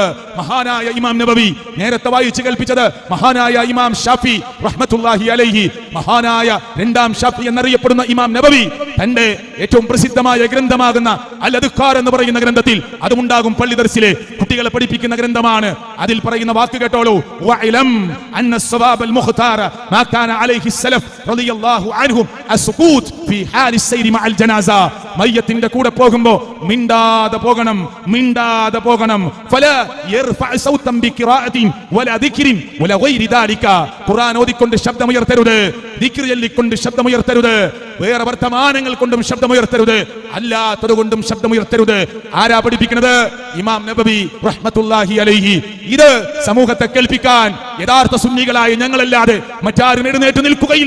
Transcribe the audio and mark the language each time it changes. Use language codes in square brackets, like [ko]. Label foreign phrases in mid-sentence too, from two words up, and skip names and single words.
[ml] മഹാനായ ഇമാം നബവി നേരത്തെ വായിച്ചു കേൾപ്പിച്ചത് മഹാനായ ഇമാം ഷാഫി [ar] رحمة الله عليه, [ml] മഹാനായ രണ്ടാം ഷാഫി എന്നറിയപ്പെടുന്ന ഇമാം നബവി തന്റെ ഏറ്റവും പ്രസിദ്ധമായ ഗ്രന്ഥമാകുന്ന അൽ അദ്കാർ എന്ന് പറയുന്ന ഗ്രന്ഥത്തിൽ, അതുമുണ്ടാകും പള്ളി ദർസിലെ കുട്ടികളെ പഠിപ്പിക്കുന്ന ഗ്രന്ഥമാണ്. അതിൽ പറയുന്ന വാക്ക് കേട്ടോളൂ. [ar] واعلم أن الصواب المختار ما كان عليه السلف رضي الله عنهم السكوت في حال السير مع الجنازه. [ml] മയ്യത്തിന്റെ കൂടെ പോകുമ്പോൾ മിണ്ടാതെ പോകണം. [ar] فلا يرفع صوتا بقراءه ولا ذكر ولا غير ذلك. [ml] ഖുർആൻ ഓതിക്കൊണ്ട് ശബ്ദമുയർത്തരുത്, ദിക്ർ ചൊല്ലിക്കൊണ്ട് ശബ്ദമുയർത്തരുത്, വേറെ വർത്തമാനങ്ങൾ കൊണ്ടും ശബ്ദമുയർത്തരുത്, അല്ലാത്തത് കൊണ്ടും ശബ്ദമുയർത്തരുത്. ആരാ പഠിപ്പിക്കുന്നത്? ഇമാം നബവി [ar] رحمة الله عليه. [ml] ഇത് സമൂഹത്തെ കേൾപ്പിക്കാൻ യഥാർത്ഥ സുന്നികളായ ഞങ്ങളല്ലാതെ മറ്റാരും എഴുന്നേറ്റ് നിൽക്കുകയില്ല.